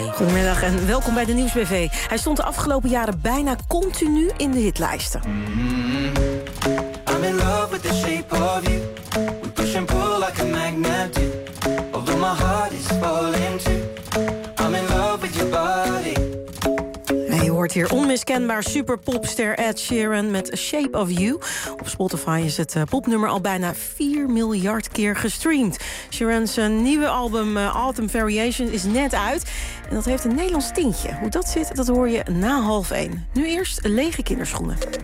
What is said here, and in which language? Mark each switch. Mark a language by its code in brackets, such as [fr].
[nl] Goedemiddag en welkom bij de Nieuws-BV. Hij stond de afgelopen jaren bijna continu in de hitlijsten. Mm-hmm. [en] I'm in love with the shape of you. We push and pull like a magnet do. Although my heart is falling too. I'm in love with your body. [nl] Wordt hier onmiskenbaar superpopster Ed Sheeran met Shape of You. Op Spotify is het popnummer al bijna 4 miljard keer gestreamd. Sheeran's nieuwe album Autumn Variation is net uit. En dat heeft een Nederlands tintje. Hoe dat zit, dat hoor je na 1:30. Nu eerst lege kinderschoenen.